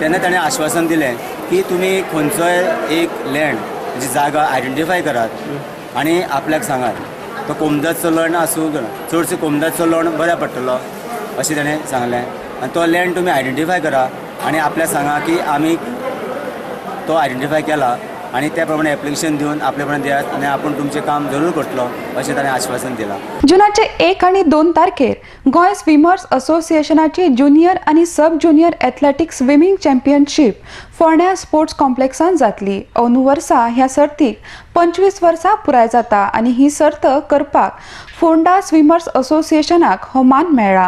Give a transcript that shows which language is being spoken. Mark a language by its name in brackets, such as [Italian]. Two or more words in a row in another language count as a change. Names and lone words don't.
[Konkani] तेन्ना ताणें आश्वासन दिलें की तुमी खंयचोय एक लँड जी जागा आयडेंटिफाय करात आनी आपल्याक सांगात. तो कोमदाचो लँड आसूं चडसो कोमदाचो लँड बऱ्या पडटलो अशें ताणें सांगलें. आनी तो लँड तुमी आयडेंटिफाय करा आनी आपल्याक सांगा की आमी तो आयडेंटिफाय केला आणि [Marathi] त्याप्रमाणे ॲप्लिकेशन देऊन आपल्यापर्यंत [Konkani] द्यात आणि आपण तुमचे काम जरूर करतलो अशें ताणें आश्वासन दिलां. जुनाचे 1 आणि 2 तारखेर गोंय स्विमर्स असोसिएशनाची ज्युनियर आणि [English] sub junior athletic swimming championship [Konkani] फोंड्या स्पोर्ट्स कॉम्प्लेक्सान जातली. अंदू वर्सा ह्या सर्तीक 25 वर्सां पुराय जाता आणि ही सर्त करपाक फोंडा स्विमर्स असोसिएशनाक हो मान मेळ्ळा.